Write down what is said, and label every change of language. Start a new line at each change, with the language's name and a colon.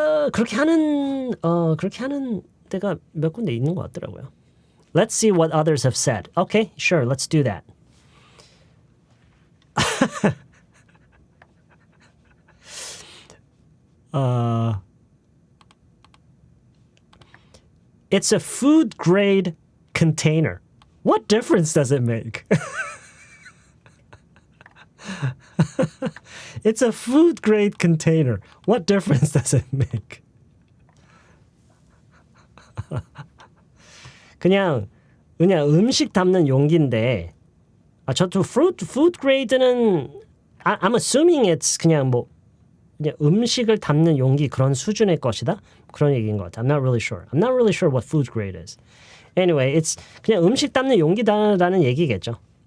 Korean: 그렇게 하는 데가 몇 군데 있는 것 같더라고요.
English: Let's see what others have said. Okay, sure, let's do that. It's a food grade container. What difference does it make? It's a food grade container. What difference does it make?
Korean: 그냥 음식 담는 용기인데 저도 food grade는
English: I'm assuming it's
Korean: 그냥 음식을 담는 용기 그런 수준의 것이다. 그런 얘기인 것 같아.
English: I'm not really sure. I'm not really sure what food grade is. Anyway, it's
Korean: 그냥 음식 담는 용기다라는 얘기겠죠.